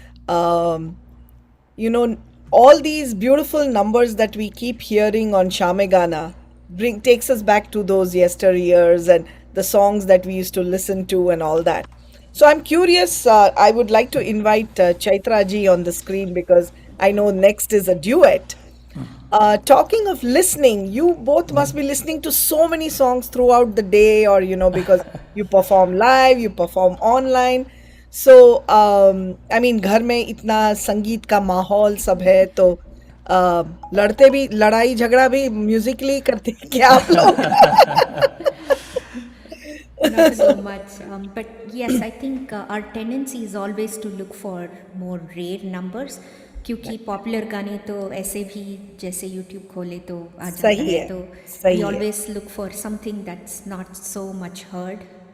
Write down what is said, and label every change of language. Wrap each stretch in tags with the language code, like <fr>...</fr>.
<en>Um, all these beautiful numbers that we keep hearing on Shamegana takes us back to those yesteryears and the songs that we used to listen to and all that. So I'm curious. I would like to invite Chaitra ji on the screen, because I know next is a duet. Talking of listening, you both must be listening to so many songs throughout the day, or because you perform live, you perform online. So I mean,</en> <hi>घर में इतना संगीत का माहौल सब है, तो लड़ते भी, लड़ाई झगड़ा भी म्यूजिकली करते हैं क्या आप लोग?</hi> <en>Not so much, but yes, I think our tendency is always to look for more rare numbers,</en> <hi>क्योंकि पॉपुलर गाने तो ऐसे भी जैसे यूट्यूब खोले तो आ जाता सही है, है, तो सही</hi> <en>we</en> <hi>है।</hi> <en>always look for something that's not so much heard.</en>